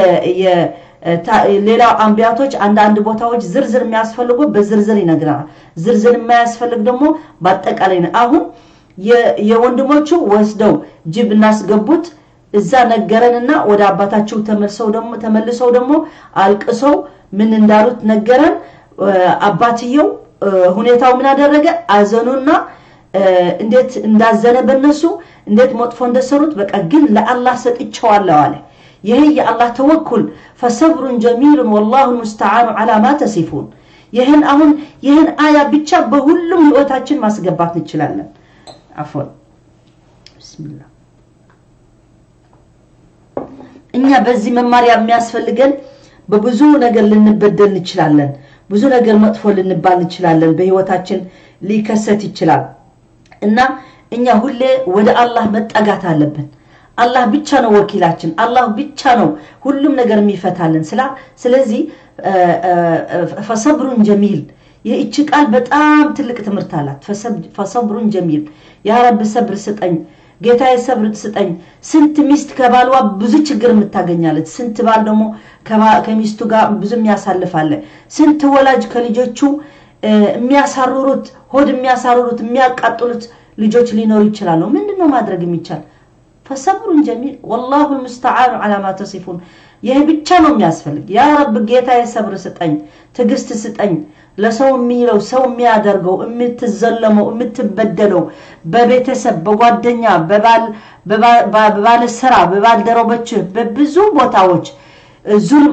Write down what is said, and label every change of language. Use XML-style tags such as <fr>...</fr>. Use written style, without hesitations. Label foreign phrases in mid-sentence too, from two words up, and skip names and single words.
<am>ሌላው አንቢያቶች አንድ ቦታዎች ዝርዝር የሚያስፈልጉ በዝርዝር ይነግራል ዝርዝር የማያስፈልግ ደግሞ በአጠቃላይ ነው አሁን የወንድሞቹ ወስደው ጅብ እናስገቡት እዛ ነገረንና ወደ አባታቸው ተመልሰው ደግሞ አልቅሰው ምን እንዳሉት ነገረን አባትየው ሁኔታው ምን አደረገ አዘኑና እንዴት እንዳዘነ በነሱ እንዴት መጥፎ እንደሰሩት በቃ ግን ለአላህ ሰጥቻለሁ አለ ይሄ የአላህ ተወኩል</am> <ar>فصبر جميل والله المستعان على ما تصفون</ar> <am>ይሄን አሁን ይሄን አያ ብቻ በሁሉም ህይወታችን ማስገባት እንችላለን አፎን ቢስሚላህ እኛ በዚህ መማሪያ የሚያስፈልገን በብዙ ነገር ልንበደል እንችላለን ብዙ ነገር መጥፎ ልንባል እንችላለን በህይወታችን ሊከሰት ይችላል እና እኛ ሁሌ ወደ አላህ መጣጋት አለብን አላህ ብቻ ነው ወኪላችን አላህ ብቻ ነው ሁሉም ነገር የሚፈታልን ስለዚህ</am> <ar>فصبر جميل</ar> <am>ይህች ቃል በጣም ትልቅ ትምህርት አላት</am> <ar>فصبر جميل يا رب</ar> <am>ሰብር ስጠኝ ጌታዬ ሰብር ስጠኝ ስንት ሚስት ከባልዋ ብዙ ችግር የምታገኛለች ስንት ባል ደግሞ ከሚስቱ ጋር ብዙ የሚያሳልፋለ ስንት ወላጅ ከልጆቹ የሚያሳሩሩት ሆድ የሚያሳሩሩት የሚያቃጥሉት ልጆች ሊኖር ይችላል ምንድነው ማድረግ የሚቻል</am> <ar>فصبر جميل والله المستعان على ما تصفون</ar> <am>ይሄ ብቻ ነው የሚያስፈልግ</am> <ar>يا رب</ar> <am>ጌታዬ ሰብር ስጠኝ ትግስት ስጠኝ ለሰው የሚለው ሰው የሚያደርገው የምትዘለመው የምትበደለው በቤተሰብ በጓደኛ በባል ስራ በባልደረቦች በብዙ ቦታዎች ዙልም</am>